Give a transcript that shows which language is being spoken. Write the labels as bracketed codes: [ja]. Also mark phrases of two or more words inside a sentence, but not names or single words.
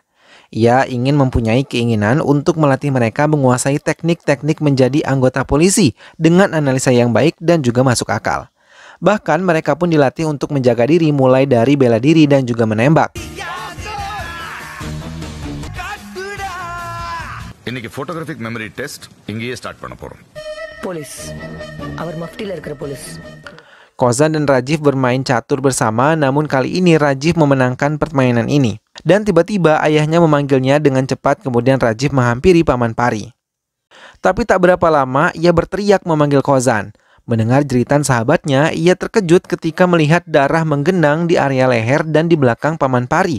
[id] Ia ingin mempunyai keinginan untuk melatih mereka menguasai teknik-teknik menjadi anggota polisi dengan analisa yang baik dan juga masuk akal. Bahkan mereka pun dilatih untuk menjaga diri mulai dari bela diri dan juga menembak. [ta] இன்னைக்கு [en] photographic memory test [ta] இங்கேயே ஸ்டார்ட் பண்ண போறோம். போலீஸ் அவர் மஃப்டில இருக்கிற போலீஸ். [id] Gozan dan Rajiv bermain catur bersama, namun kali ini Rajiv memenangkan permainan ini. Dan tiba-tiba ayahnya memanggilnya dengan cepat, kemudian Rajiv menghampiri Paman Pari. Tapi tak berapa lama ia berteriak memanggil Gozan. Mendengar jeritan sahabatnya, ia terkejut ketika melihat darah menggenang di area leher dan di belakang Paman Pari.